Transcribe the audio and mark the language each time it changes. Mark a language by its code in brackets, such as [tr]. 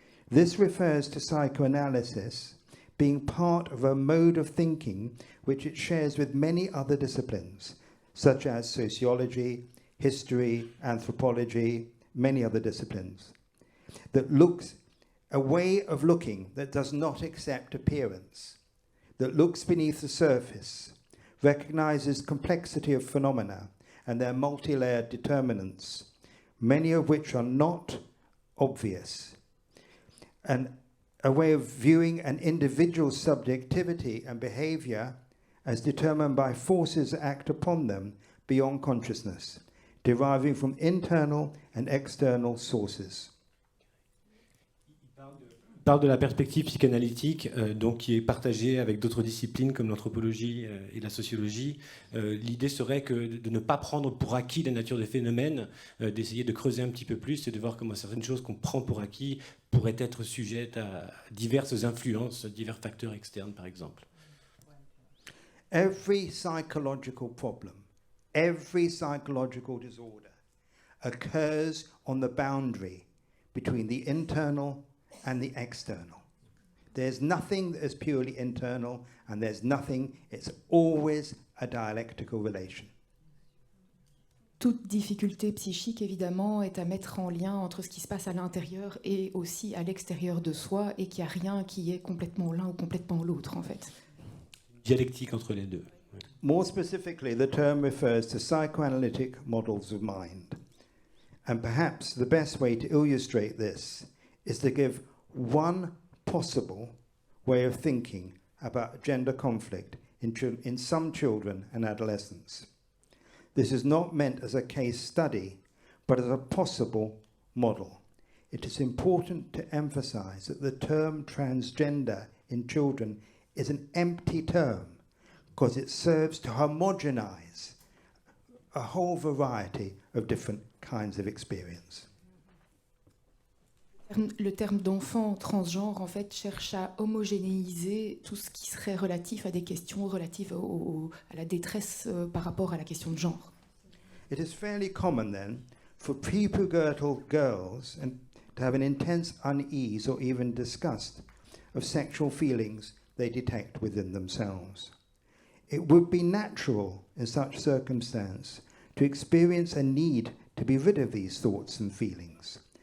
[en] This refers to psychoanalysis being part of a mode of thinking which it shares with many other disciplines, such as sociology, history, anthropology, many other disciplines, that looks a way of looking that does not accept appearance, that looks beneath the surface, recognizes complexity of phenomena and their multi-layered determinants, many of which are not obvious, and a way of viewing an individual's subjectivity and behavior as determined by forces that act upon them beyond consciousness, deriving from internal and external sources. [fr] Il parle de la perspective psychanalytique donc, qui est partagée avec d'autres disciplines comme l'anthropologie et la sociologie. L'idée serait que de ne pas prendre pour acquis la nature des phénomènes, d'essayer de creuser un petit peu plus et de voir comment certaines choses qu'on prend pour acquis pourraient être sujettes à diverses influences, divers facteurs externes par exemple. [en] Every psychological problem, every psychological disorder occurs on the boundary between the internal and the external. There's nothing that is purely internal, and there's nothing, it's always a dialectical relation. [fr] Toute difficulté psychique, évidemment, est à mettre en lien entre ce qui se passe à l'intérieur et aussi à l'extérieur de soi, et qu'il n'y a rien qui est complètement l'un ou complètement l'autre, en fait. Dialectique entre les deux. [en] More specifically, the term refers to psychoanalytic models of mind. And perhaps the best way to illustrate this is to give one possible way of thinking about gender conflict in some children and adolescents. This is not meant as a case study, but as a possible model. It is important to emphasize that the term transgender in children is an empty term because it serves to homogenize a whole variety of different kinds of experience. [fr] Le terme d'enfant transgenre, en fait, cherche à homogénéiser tout ce qui serait relatif à des questions relatives à la détresse par rapport à la question de genre. [en] It is fairly common then for prepubertal girls to have an intense unease or even disgust of sexual feelings they detect within themselves. It would be natural in such circumstance to experience a need to be rid of these thoughts and feelings.